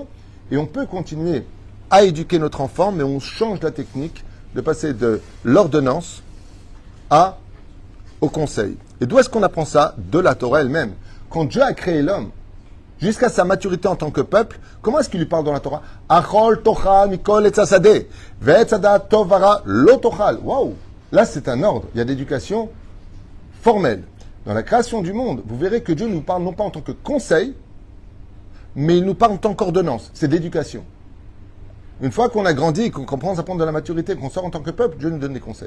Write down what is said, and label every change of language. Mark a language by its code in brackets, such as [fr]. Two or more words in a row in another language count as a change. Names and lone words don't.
[fr] Et on peut continuer à éduquer notre enfant, mais on change la technique de passer de l'ordonnance au conseil. Et d'où est-ce qu'on apprend ça? De la Torah elle-même. Quand Dieu a créé l'homme, jusqu'à sa maturité en tant que peuple, comment est-ce qu'il lui parle dans la Torah? [he] אכל תאכל מכל עץ השדה, ועץ הדעת טוב ורע לא תאכל. [fr] Waouh! Là, c'est un ordre. Il y a d'éducation formelle. Dans la création du monde, vous verrez que Dieu nous parle non pas en tant que conseil, mais il nous parle en tant qu'ordonnance. C'est d'éducation. Une fois qu'on a grandi, qu'on commence à prendre de la maturité, qu'on sort en tant que peuple, Dieu nous donne des conseils.